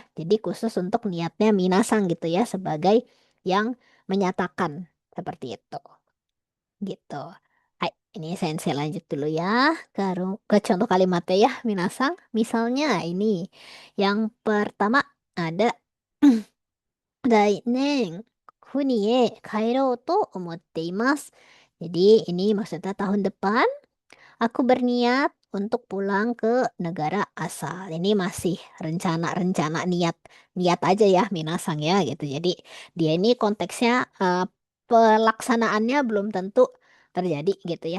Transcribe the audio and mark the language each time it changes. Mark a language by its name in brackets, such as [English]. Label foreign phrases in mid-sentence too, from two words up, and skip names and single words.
[Indonesian] Jadi khusus untuk niatnya Minasang gitu ya sebagai yang menyatakan seperti itu. Gitu. Hai, ini sensei lanjut dulu ya ke contoh kalimatnya ya Minasang. Misalnya ini yang pertama ada [Japanese] 来年、国へ帰ろうと思っています。 [Indonesian] Jadi ini maksudnya tahun depan aku berniat untuk pulang ke negara asal. Ini masih rencana-rencana niat aja ya Minasang ya gitu. Jadi dia ini konteksnya pelaksanaannya belum tentu terjadi gitu ya.